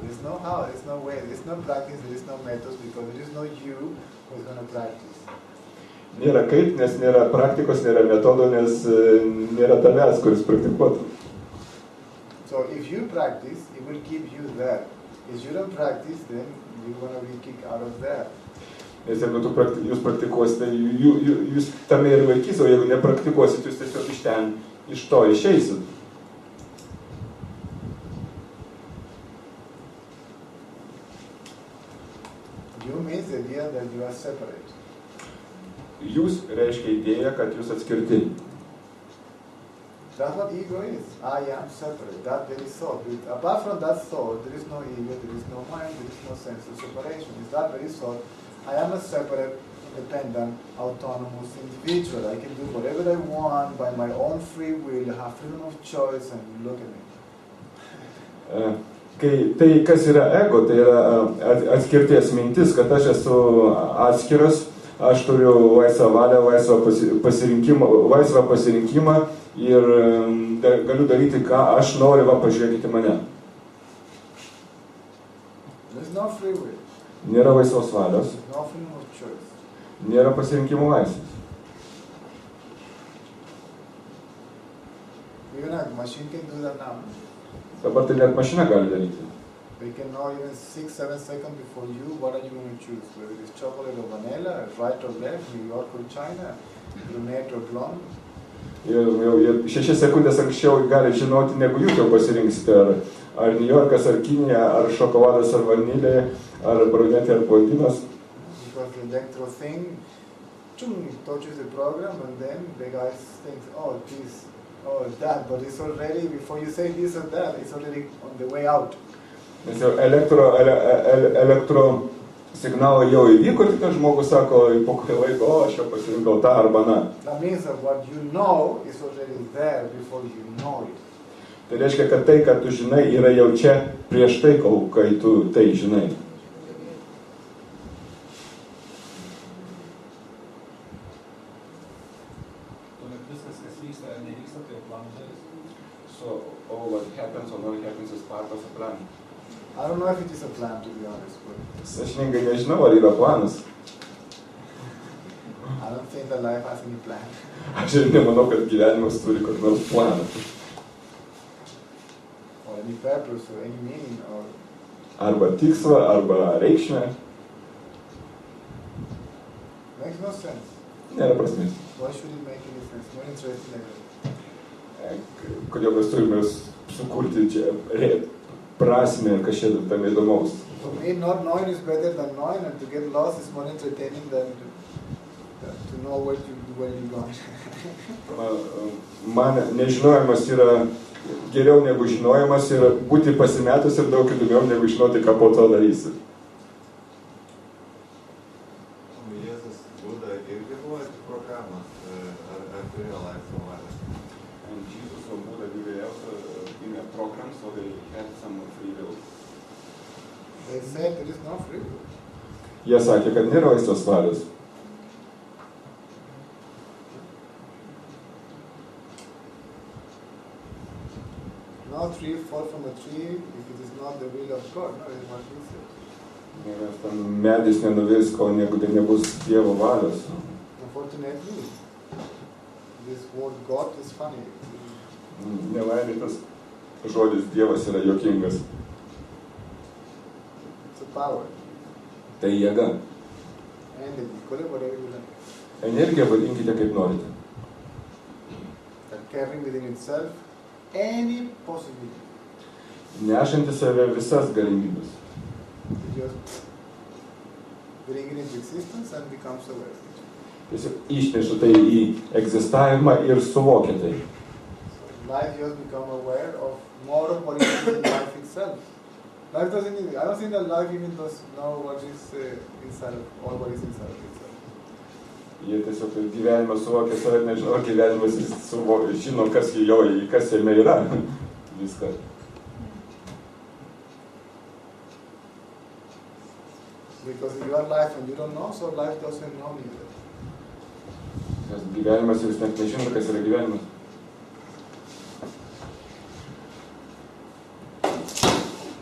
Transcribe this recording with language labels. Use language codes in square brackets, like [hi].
[en] There's no how, there's no way, there's no practice, there is no methods, because there is no you who is going to practice. [lt] Nėra kaip, nes nėra praktikos, nėra metodo, nes nėra tavęs, kuris praktikuotų. [en] So if you practice, it will keep you there. If you don't practice, then you're going to be kicked out of there. [lt] Nes jeigu jūs praktikuosite, jūs tame ir laikys, o jeigu nepraktikuosit, jūs tiesiog iš ten, iš to išeisit. [en] You means the idea that you are separate. [lt] Jūs reiškia idėja, kad jūs atskirti. [en] That's what ego is. I am separate. That very thought. Apart from that thought, there is no ego, there is no mind, there is no sense of separation. It's that very thought. I am a separate, independent, autonomous individual. I can do whatever I want by my own free will. I have freedom of choice, and look at me. [lt] Tai, kas yra ego, tai yra atskirties mintis, kad aš esu atskiras, aš turiu laisvą valią, laisvą pasirinkimą ir galiu daryti, ką aš noriu, pažiūrėkite mane. [en] There's no free will. [lt] Nėra laisvos valios, [en] No freedom of choice. [lt] nėra pasirinkimo laisvės. [en] Even a machine can do that now. [lt] Dabar tai net mašina gali daryti. [en] They can know even 6-7 seconds before you what are you going to choose, whether it's chocolate or vanilla, right or left, New York or China, brunette or blonde. [lt] Ir 6 sekundės anksčiau gali žinoti, negu jūs jau pasirinksite, ar New Yorkas, ar Kinija, ar šokoladas, ar vanilė, ar brunetė, ar blondinas. [en] Because the electro thing, touches the program, and then the guy thinks, oh, this, oh, that, but it's already, before you say this or that, it's already on the way out. [lt] Nes jau elektro signalai jau įvyko, tik žmogus sako, po kurį laiko, o, aš jau pasirinkau tą arba na. [en] That means that what you know is already there before you know it. [lt] Tai reiškia, kad tai, ką tu žinai, yra jau čia prieš tai, kai tu tai žinai. Tuomet viskas, kas vyksta ar nevyksta, tai jau plano dalis. [en] So all what happens or not happens is part of the plan. I don't know if it is a plan, to be honest, but [lt] Sąžiningai nežinau, ar yra planas. [en] I don't think that life has any plan. [lt] Aš ir nemanau, kad gyvenimas turi kokį nors planą. [en] Or any purpose, or any meaning, or... [lt] Arba tikslą, arba reikšmę. [en] Makes no sense. [lt] Nėra prasmės. [en] Why should it make any sense? No interesting like that. [lt] Kodėl mes turime sukurti čia prasmę, kas čia tam įdomaus. [en] For me, not knowing is better than knowing, and to get lost is more entertaining than to know where you're going. [lt] Man nežinojimas yra geriau negu žinojimas ir būti pasimetus ir daug įdomiau negu žinoti, ką po to darysi. Jėzus Buda irgi buvo programas, ar turėjo laisvą valią? [en] And Jesus or Buddha, do they also in a program, so they had some free will? They said there is no free will. [lt] Jie sakė, kad nėra laisvos valios. [en] No tree fall from a tree if it is not the will of God. No, it's what he said. [lt] Nes ten medis nenuvirs, kol tai nebus Dievo valios. [en] Unfortunately, this word God is funny. [lt] Nelaimė tas žodis Dievas yra juokingas. [en] It's a power. [lt] Tai jėga. [en] Energy, call it whatever you like. [lt] Energiją vadinkite kaip norite. [en] That carrying within itself any possibility. [lt] Nešanti save visas galimybės. [en] It just bring it into existence and becomes aware. [lt] Tiesiog išneša tai į egzistavimą ir suvokia tai. [en] Life just become aware of more of what is in life itself. Life doesn't even, I don't think that life even does know what is inside of, or what is inside of itself. [lt] Jie tiesiog gyvenimą suvokia save, nežinau, gyvenimas žino, kas jame yra. Viską. [en] Because you are life and you don't know, so life doesn't know neither. [lt] Nes gyvenimas jūs net nežino, kas yra gyvenimas.